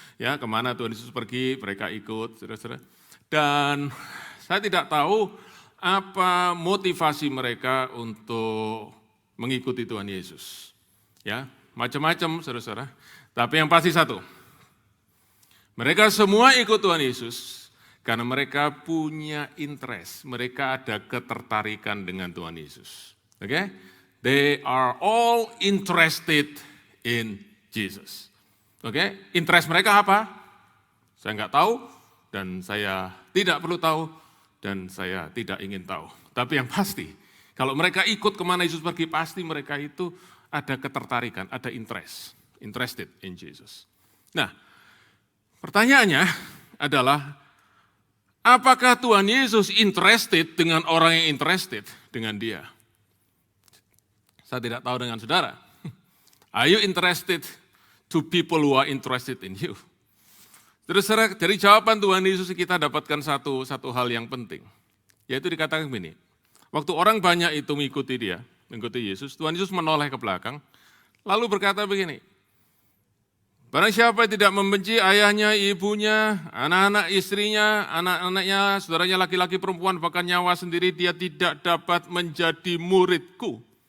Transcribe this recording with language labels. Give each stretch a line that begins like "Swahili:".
Indonesian: Ya, kemana Tuhan Yesus pergi, mereka ikut, saudara-saudara. Dan saya tidak tahu apa motivasi mereka untuk mengikuti Tuhan Yesus. Ya, macam-macam, saudara-saudara. Tapi yang pasti satu, mereka semua ikut Tuhan Yesus karena mereka punya interest, mereka ada ketertarikan dengan Tuhan Yesus. Oke?
English: They are all interested in Jesus.
Indonesian: Oke? Interest mereka apa? Saya nggak tahu, dan saya tidak perlu tahu, dan saya tidak ingin tahu. Tapi yang pasti, kalau mereka ikut kemana Yesus pergi, pasti mereka itu ada ketertarikan, ada
English: interested in Jesus.
Indonesian: Nah, pertanyaannya adalah, apakah Tuhan Yesus interested dengan orang yang interested dengan dia? Saya tidak tahu dengan saudara.
English: Are you interested to people who are interested in you?
Indonesian: Terus dari jawaban Tuhan Yesus kita dapatkan satu hal yang penting. Yaitu dikatakan begini, waktu orang banyak itu mengikuti Yesus, Tuhan Yesus menoleh ke belakang, lalu berkata begini, barang siapa yang tidak membenci ayahnya, ibunya, anak-anak istrinya, anak-anaknya, saudaranya laki-laki, perempuan, bahkan nyawa sendiri, dia tidak dapat menjadi muridku.